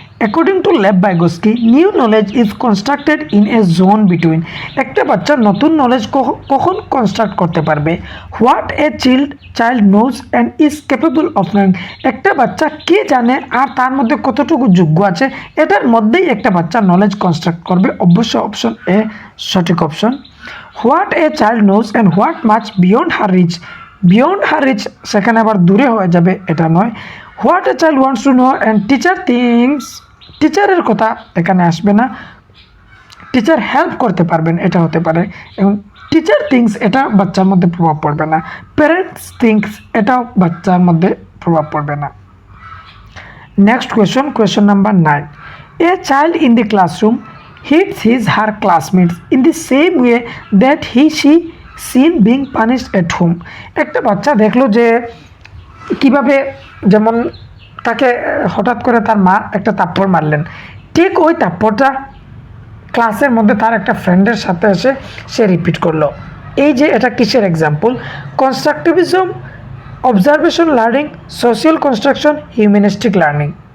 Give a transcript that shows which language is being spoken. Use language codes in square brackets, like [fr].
[en] According to Lev Vygotsky, new knowledge is constructed in a zone between. [bn] একটা বাচ্চা নতুন knowledge কখন construct করতে পারবে? [en] What a child knows and is capable of knowing. [bn] একটা বাচ্চা কে জানে আর তার মধ্যে কতটুকু যোগ্য আছে, এটার মধ্যেই একটা বাচ্চা নলেজ কনস্ট্রাক্ট করবে। অবশ্যই অপশন এ সঠিক option. [en] What a child knows and what much beyond her reach. Beyond her reach [bn] সেখানে আবার দূরে হয়ে যাবে, এটা নয়। [en] what a child wants to know and teacher things, [bn] টিচারের কথা এখানে আসবে না, টিচার হেল্প করতে পারবেন এটা হতে পারে। এবং টিচার থিংস এটা বাচ্চার মধ্যে প্রভাব পড়বে না। প্যারেন্টস থিংস এটাও বাচ্চার মধ্যে প্রভাব পড়বে না। [en] Next question number 9. A child in the classroom hits his her classmates in the same way that she seen being punished at home. [bn] একটা বাচ্চা দেখলো যে কিভাবে, যেমন তাকে হঠাৎ করে তার মা একটা থাপ্পড় মারলেন, ঠিক ওই থাপ্পড়টা ক্লাসের মধ্যে তার একটা ফ্রেন্ডের সাথে এসে সে রিপিট করলো। এই যে এটা কিসের example? Constructivism, observation learning, social construction, humanistic learning.